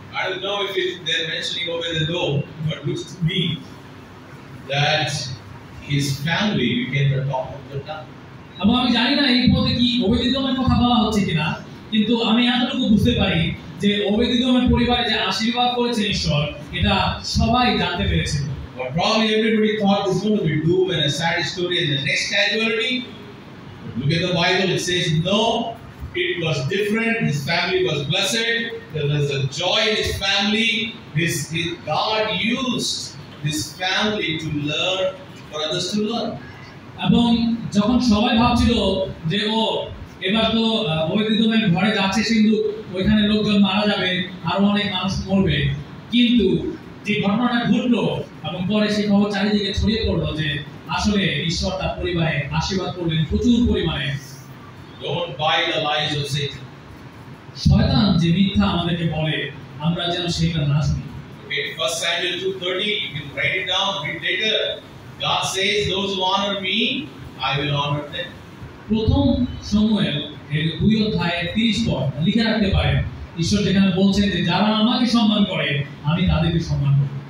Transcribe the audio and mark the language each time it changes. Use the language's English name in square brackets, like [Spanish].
[English] I don't know if they're mentioning Obed-Edom, but looks to me that his family became the top of the town. [Bangla] এবং আমি জানি না এই পদে কি ওবেদ-এদোমের কথা বলা হচ্ছে কিনা, কিন্তু আমি এতটুকু বুঝতে পারি যে ওবেদ-এদোমের পরিবারে যে আশীর্বাদ করেছেন ঈশ্বর, এটা সবাই জানতে পেরেছিল। [English] But probably everybody thought this was going to be doom and a sad story and the next casualty. Look at the Bible, it says no, it was different. His family was blessed. There was a joy in his family. God used this family to learn for others to learn. [Bangla] এবং যখন সবাই ভাবছিল যে এবার তো ওবেদ-এদোমের ঘরে যাচ্ছে সিন্ধুক, ওইখানে লোকজন মারা যাবে, আরো অনেক মানুষ মরবে, কিন্তু যে ঘটনাটা ঘটলো এবং পরে সেই খবর চারিদিকে ছড়িয়ে পড়লো যে আসলে ঈশ্বর তার পরিবারে আশীর্বাদ করলেন প্রচুর পরিমাণে। [English] Don't buy the lies of Satan. [Bangla] শয়তান যে মিথ্যা আমাদেরকে বলে আমরা যেন সেটা না শুনি। [English] Okay, 1 Samuel 2:30, you can write it down, read later. God says, those who honor me, I will honor them. [Bangla] প্রথম শমূয়েল 2 অধ্যায় 30 পদ লিখে রাখতে পারেন, ঈশ্বর যেখানে বলছেন যে যারা আমাকে সম্মান করে আমি তাদেরকে সম্মান করব।